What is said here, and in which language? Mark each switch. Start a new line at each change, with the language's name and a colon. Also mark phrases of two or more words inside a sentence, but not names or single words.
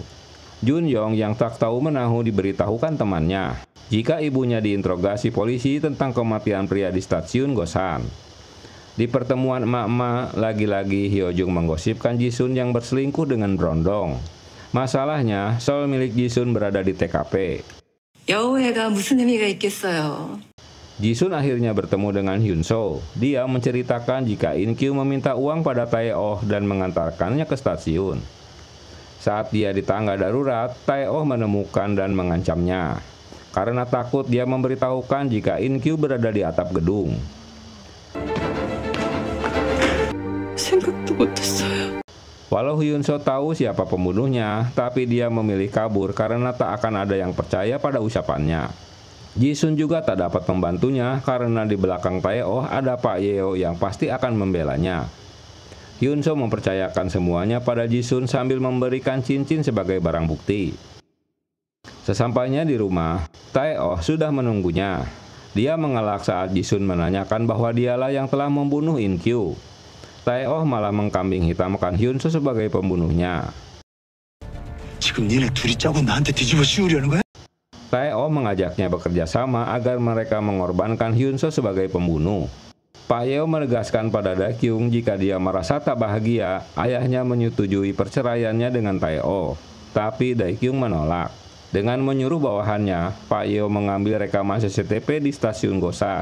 Indonesian: Jun-yong yang tak tahu menahu diberitahukan temannya jika ibunya diinterogasi polisi tentang kematian pria di stasiun Gosan. Di pertemuan emak-emak, lagi-lagi Hyo-jung menggosipkan Ji-sun yang berselingkuh dengan Brondong. Masalahnya, shawl milik Ji-sun berada di TKP.
Korean: 여우애가 무슨 의미가 있겠어요.
Indonesian: Ji-sun akhirnya bertemu dengan Hyun-soo. Dia menceritakan jika In-kyu meminta uang pada Tae-oh dan mengantarkannya ke stasiun. Saat dia di tangga darurat, Tae-oh menemukan dan mengancamnya. Karena takut, dia memberitahukan jika In-kyu berada di atap gedung.
Korean: 생각도 못했어요.
Indonesian: Walau Hyun-soo tahu siapa pembunuhnya, tapi dia memilih kabur karena tak akan ada yang percaya pada ucapannya. Ji-sun juga tak dapat membantunya karena di belakang Tae-oh ada Pak Yeo yang pasti akan membelanya. Hyun-soo mempercayakan semuanya pada Ji-sun sambil memberikan cincin sebagai barang bukti. Sesampainya di rumah, Tae-oh sudah menunggunya. Dia mengelak saat Ji-sun menanyakan bahwa dialah yang telah membunuh In-kyu. Tae-oh malah mengkambing hitamkan Hyun-soo sebagai pembunuhnya.
Korean: 지금 니네 둘이 짜고 나한테 뒤집어 씌우려는 거야?
Indonesian: Tae-oh mengajaknya bekerja sama agar mereka mengorbankan Hyun-soo sebagai pembunuh. Pak Yeo menegaskan pada Dakyung jika dia merasa tak bahagia, ayahnya menyetujui perceraiannya dengan Tae-oh. Tapi Dakyung menolak. Dengan menyuruh bawahannya, Pak Yeo mengambil rekaman CCTV di stasiun Gosan.